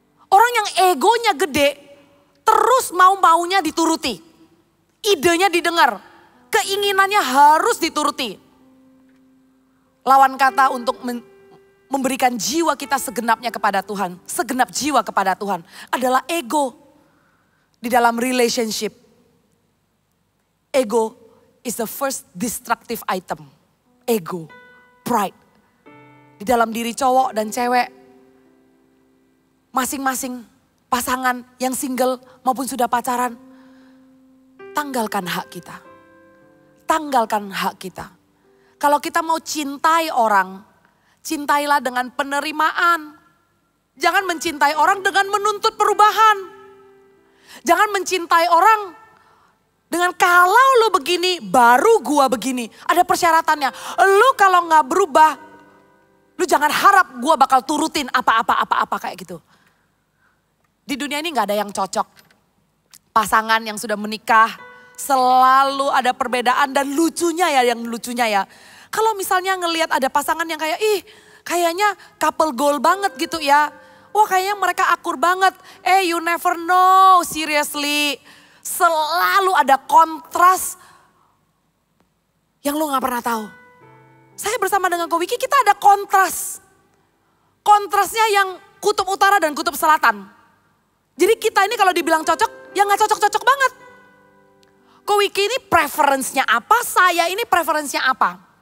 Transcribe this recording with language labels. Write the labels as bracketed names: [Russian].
[Indonesian] Orang yang egonya gede, terus mau-maunya dituruti. Idenya didengar, keinginannya harus dituruti. Lawan kata untuk memberikan jiwa kita segenapnya kepada Tuhan. Segenap jiwa kepada Tuhan adalah ego. Di dalam relationship. [English] Ego is the first destructive item. Ego, pride. [Indonesian] Di dalam diri cowok dan cewek. Masing-masing pasangan yang single maupun sudah pacaran. Tanggalkan hak kita. Tanggalkan hak kita. Kalau kita mau cintai orang, cintailah dengan penerimaan. Jangan mencintai orang dengan menuntut perubahan. Jangan mencintai orang dengan kalau lu begini, baru gua begini. Ada persyaratannya. Lu kalau gak berubah, lu jangan harap gua bakal turutin apa-apa kayak gitu. Di dunia ini gak ada yang cocok. Pasangan yang sudah menikah, selalu ada perbedaan dan lucunya ya. Kalau misalnya ngelihat ada pasangan yang kayak kayaknya couple goal banget gitu ya. Wah kayaknya mereka akur banget. [English] You never know, seriously. [Indonesian] Selalu ada kontras yang lu gak pernah tahu. Saya bersama dengan Ko Wiki kita ada kontras. Kontrasnya yang kutub utara dan kutub selatan. Jadi kita ini kalau dibilang cocok, ya gak cocok-cocok banget. Ko Wiki ini preferensinya apa, saya ini preferensinya apa.